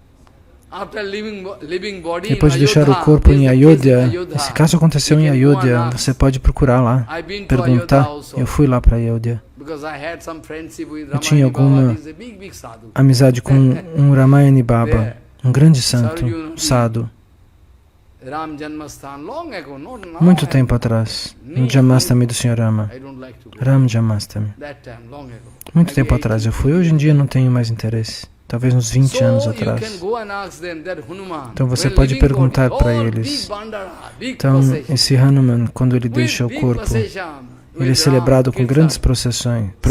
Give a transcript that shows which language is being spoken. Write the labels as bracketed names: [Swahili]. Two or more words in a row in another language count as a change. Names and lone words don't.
[Portuguese] Depois de deixar o corpo em Ayodhya, esse caso aconteceu em Ayodhya, você pode procurar lá, perguntar. Eu fui lá para Ayodhya. Eu tinha alguma amizade com um Ramayani Baba, um grande santo, sadhu. Muito tempo atrás, no Janmastami do Sr. Rama. Ram Janmastami. Muito tempo atrás eu fui, hoje em dia não tenho mais interesse. Talvez uns 20 anos atrás. Então você pode perguntar para eles. Então, esse Hanuman, quando ele deixa o corpo, ele é celebrado com grandes procissões.